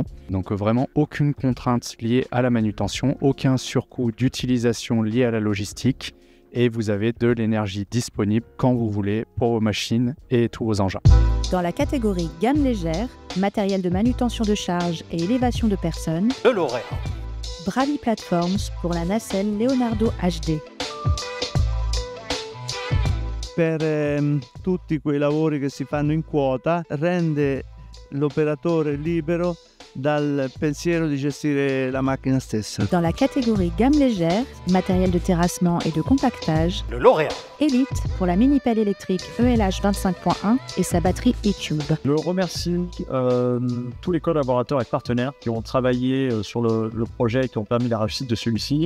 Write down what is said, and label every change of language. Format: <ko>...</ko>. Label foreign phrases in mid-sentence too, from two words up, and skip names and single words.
<fr>Donc vraiment aucune contrainte liée à la manutention, aucun surcoût d'utilisation lié à la logistique, et vous avez de l'énergie disponible quand vous voulez pour vos machines et tous vos engins. Dans la catégorie gamme légère, matériel de manutention de charge et élévation de personnes, Le lauréat. Bravi Platforms pour la nacelle Leonardo HD.</fr> <it>Per tutti quei lavori che si fanno in quota, rende l'operatore libero dal pensiero di gestire la macchina stessa.</it> <fr>Dans la catégorie gamme légère, matériel de terrassement et de compactage, Le lauréat. Elite pour la mini-pelle électrique ELH 25.1 et sa batterie e-Cube. Je remercie tous les collaborateurs et partenaires qui ont travaillé sur le projet et qui ont permis la réussite de celui-ci.</fr>